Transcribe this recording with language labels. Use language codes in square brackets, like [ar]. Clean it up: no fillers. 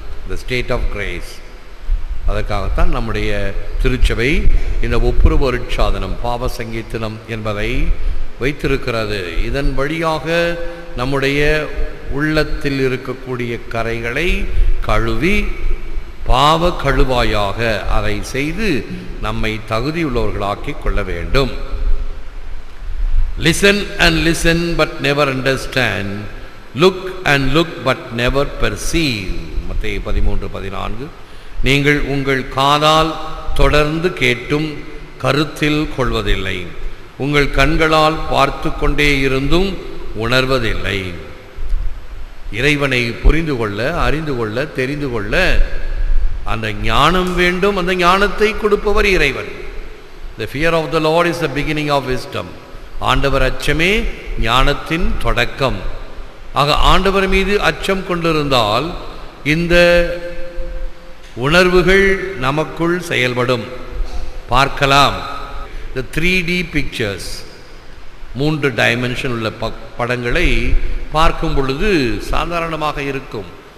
[en] The state of grace. [ta] அதற்காகத்தான் நம்முடைய திருச்சபை இந்த ஒப்புரவு அருட்சாதனம், பாவ சங்கீர்த்தனம் என்பதை வைத்திருக்கிறது. இதன் வழியாக நம்முடைய உள்ளத்தில் இருக்கக்கூடிய கரைகளை கழுவி பாவ கழுவாயாக அதை செய்து நம்மை தகுதியுள்ளவர்களாக்கிக் கொள்ள வேண்டும். [en] Listen and listen but never understand. Look and look but never perceive. [ta] மத்தேயு 13:14. நீங்கள் உங்கள் காதால் தொடர்ந்து கேட்டும் கருத்தில் கொள்வதில்லை, உங்கள் கண்களால் பார்த்து கொண்டே இருந்தும் உணர்வதில்லை. இறைவனை புரிந்து கொள்ள, அறிந்து கொள்ள, தெரிந்து கொள்ள அந்த ஞானம் வேண்டும். அந்த ஞானத்தை கொடுப்பவர் இறைவன். [en] The fear of the Lord is the beginning of wisdom. [ta] ஆண்டவர் அச்சமே ஞானத்தின் தொடக்கம். ஆக ஆண்டவர் மீது அச்சம் கொண்டிருந்தால் இந்த உணர்வுகள் நமக்குள் செயல்படும். பார்க்கலாம். [en] The 3D pictures, [ta] 3 டைமென்ஷன் உள்ள படங்களை பார்க்கும் பொழுது சாதாரணமாக இருக்கும்.